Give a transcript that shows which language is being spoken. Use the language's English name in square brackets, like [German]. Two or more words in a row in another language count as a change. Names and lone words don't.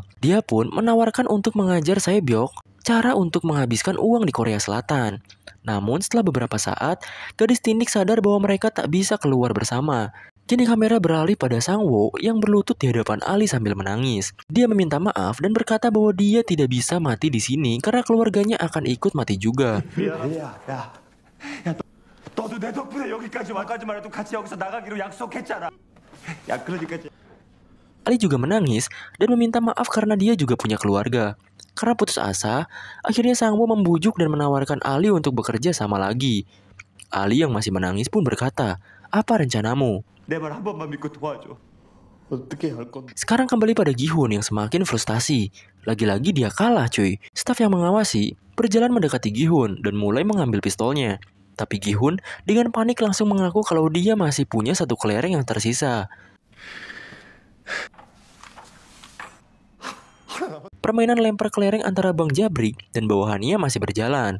[Indonesian] Dia pun menawarkan untuk mengajar Sae-byeok cara untuk menghabiskan uang di Korea Selatan. Namun setelah beberapa saat, gadis tindik sadar bahwa mereka tak bisa keluar bersama. Kini kamera beralih pada Sangwoo yang berlutut di hadapan Ali sambil menangis. Dia meminta maaf dan berkata bahwa dia tidak bisa mati di sini karena keluarganya akan ikut mati juga. [Korean] 너도 내 덕분에 여기까지 와가지만해도 같이 여기서 나가기로 약속했잖아. 야, 그러니까 [Indonesian] Ali juga menangis dan meminta maaf karena dia juga punya keluarga. Karena putus asa, akhirnya Sangwoo membujuk dan menawarkan Ali untuk bekerja sama lagi. Ali yang masih menangis pun berkata, "Apa rencanamu?" [Korean] 내 말 한 번만 믿고 도와줘. 어떻게 할 건데? [Indonesian] Sekarang kembali pada Gi-hun yang semakin frustasi. Lagi-lagi dia kalah cuy. Staf yang mengawasi berjalan mendekati Gi-hun dan mulai mengambil pistolnya. Tapi Gi-hun dengan panik langsung mengaku kalau dia masih punya satu kelereng yang tersisa. Permainan lempar kelereng antara Bang Jabrik dan bawahannya masih berjalan.